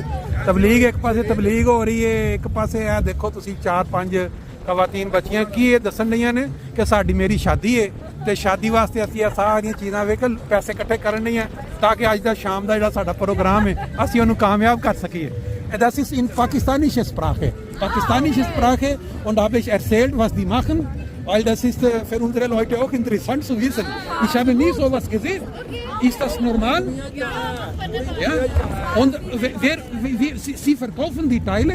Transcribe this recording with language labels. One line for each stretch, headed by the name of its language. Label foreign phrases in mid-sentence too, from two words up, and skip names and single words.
Punjabi: ਤਬਲੀਗ ਇੱਕ ਪਾਸੇ ਤਬਲੀਗ ਹੋ ਰਹੀ ਹੈ, ਇੱਕ ਪਾਸੇ ਹੈ ਦੇਖੋ ਤੁਸੀਂ 4-5 ਖਵਾਤੀਨ ਬੱਚੀਆਂ ਕੀ ਯੇ ਦੱਸ ਰਹੀਆਂ ਨੇ ਕਿ ਸਾਡੀ ਮੇਰੀ ਸ਼ਾਦੀ ਹੈ ਤੋ ਸ਼ਾਦੀ ਵਾਸਤੇ ਅਸੀਂ ਯੇ ਸਾਰੀਆਂ ਚੀਜ਼ਾਂ ਵੇਖ ਪੈਸੇ ਇਕੱਠੇ ਕਰਨੇ ਹਨ ਤਾਂ ਕਿ ਅੱਜ ਦਾ ਸ਼ਾਮ ਕਾ ਜਿਹੜਾ ਸਾਡਾ ਪ੍ਰੋਗਰਾਮ ਹੈ ਅਸੀਂ ਉਹਨੂੰ ਕਾਮਯਾਬ ਕਰ ਸਕੀਏ।
German: Das ist in pakistanischer Sprache. Pakistanische Sprache und habe ich erzählt, was die machen, weil das ist für unsere Leute auch interessant zu wissen. Ich habe nie sowas gesehen. Ist das normal? Ja. Und Sie verkaufen die Teile?